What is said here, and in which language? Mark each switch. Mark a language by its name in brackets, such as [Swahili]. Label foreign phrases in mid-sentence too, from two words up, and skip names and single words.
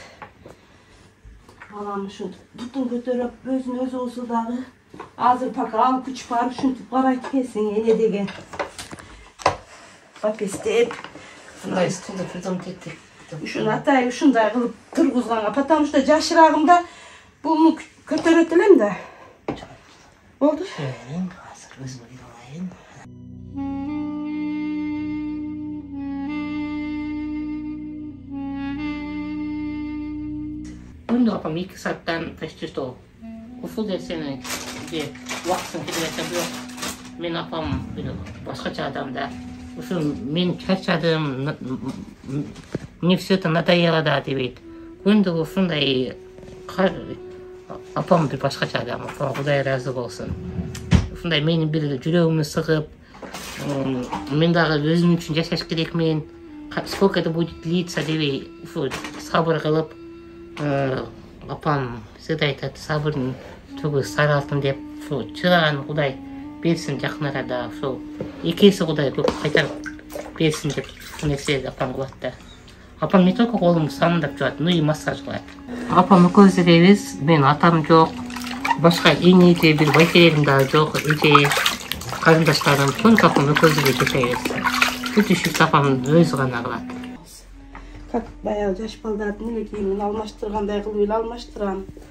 [Kyrgyz] Балам ушинтип бутун көтөрүп, өзүн болсо дагы азыр пока ал күч бар, ушинтип карайт экенсиң эне деген. Папестеп. Мындай стулду придумать этти. Ушун атай ушундай кылып тургузганга, [Russian] потому что [Kyrgyz] жашырагымда буну көтөрөт элем да. Болду. Азыр өзүм кыйналайын. Күндү апам 2 сааттан [Russian] почти что [Kyrgyz] ушул нерсени убактысын кетип бирок мен апам башкача адам да. Ушу мен чарчадым, [Russian] мне все это надоело да дебейт. [Kyrgyz] Күндү ушундай апам бир башкача адам, апам Кудай ыраазы болсун. Ушундай менин бир жүрөгүмдү сыгып, мен дагы өзүм үчүн жашаш керекмин. [Russian] Сколько это будет длиться [Kyrgyz] дебей, ушу сабыр кылып, апам всегда айтат, сабырдын түбү сары алтын деп, ушу чыдаган Кудай берсин жакын арада, ушу эки эсе Кудай көп кайтарып берсин деп нерсе апам кылат да. Апам [Russian] не только [Kyrgyz] колумду самындап жуат, [Russian] но и [Kyrgyz] массаж кылат. Апам экөөбүз элебиз, менин атам жок, башка иниде бир байкелерим дагы жок, эже карындаштарым, только апам экөөбүз эле жашайбыз. Бүт ишти апам өзү гана кылат. Как баягы жаш балдардын эле кийимин алмаштыргандай кылып эле алмаштырам.